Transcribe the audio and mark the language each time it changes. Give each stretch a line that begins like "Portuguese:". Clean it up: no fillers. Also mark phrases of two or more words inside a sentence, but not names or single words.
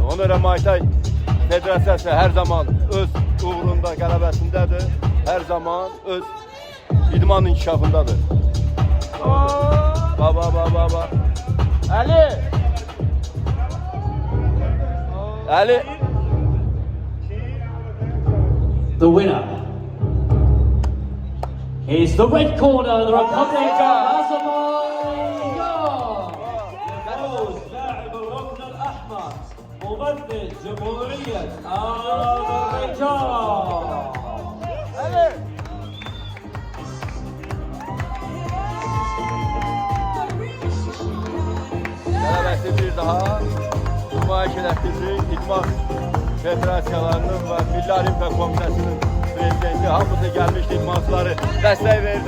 Azerbaijani: Ona görə Maytay Federasiyası hər zaman öz uğrunda, qələbəsindədir. Hər zaman öz idman inkişafındadır. Baba. Ali.
English: The winner is the red corner, the Republic of Azerbaijan.
Arabic: يفوز لاعب الركن الأحمر ممثل جمهورية أذربيجان.
Azerbaijani: Qələbəsi bir daha nümayiş etdirdik. İdman Federasiyalarının və Milli Olimpiya Komitəsinin prezidenti hamısı gəlmişdi, idmançıları dəstək verdi.